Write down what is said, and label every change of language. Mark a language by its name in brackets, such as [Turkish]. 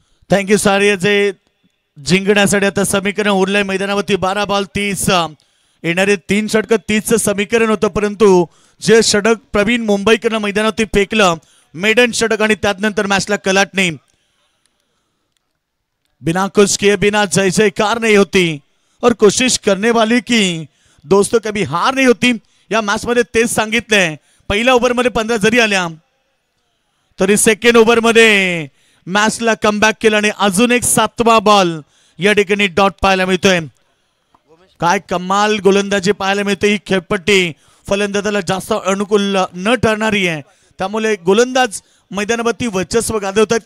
[Marathi] Thank you सारियाचे जिंकण्यासाठी आता समीकरण उरलंय मैदानावरती. 12 बॉल 30. येणारे 3 षटक 30चं समीकरण होतं परंतु जे षटक प्रवीण मुंबईकरनं मैदानावरती फेकलं मेडन षटक आणि त्यानंतर मॅचला कलाटणी. [Hindi] बिना कुछ किए बिना जय जयकार नहीं होती और कोशिश करने वाली की दोस्तों कभी हार नहीं होती. [Marathi] या मॅच मध्ये तेच सांगितलंय. पहिल्या ओव्हरमध्ये 15 जरी आल्या तरी सेकंड ओव्हरमध्ये मॅचला कमबॅक केलं आणि अजून एक 7वा बॉल या ठिकाणी डॉट पाहायला मिळतोय. काय कमाल गोलंदाजी पाहायला मिळते. ही खेळपट्टी फलंदाजाला जास्त अनुकूल न ठरणारी आहे, त्यामुळे गोलंदाज मैदानावरती वर्चस्व गाजवतात.